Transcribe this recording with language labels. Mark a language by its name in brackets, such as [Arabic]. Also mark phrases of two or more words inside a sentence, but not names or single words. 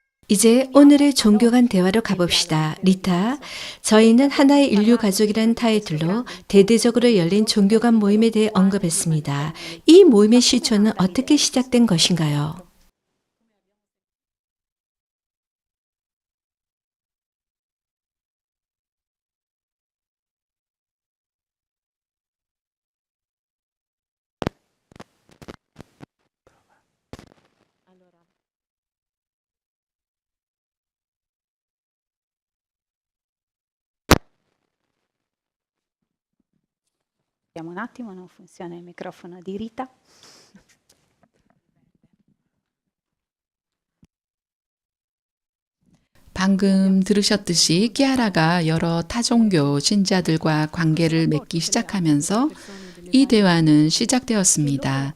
[Korean] 이제 오늘의 종교 간 대화로 가봅시다. 리타, 저희는 하나의 인류 가족이라는 타이틀로 대대적으로 열린 종교 간 모임에 대해 언급했습니다. 이 모임의 시초는 어떻게 시작된 것인가요? [Italian] Vediamo un attimo, non funziona il microfono di Rita. [Korean] 방금 들으셨듯이 끼아라가 여러 타종교 신자들과 관계를 맺기 시작하면서 이 대화는 시작되었습니다.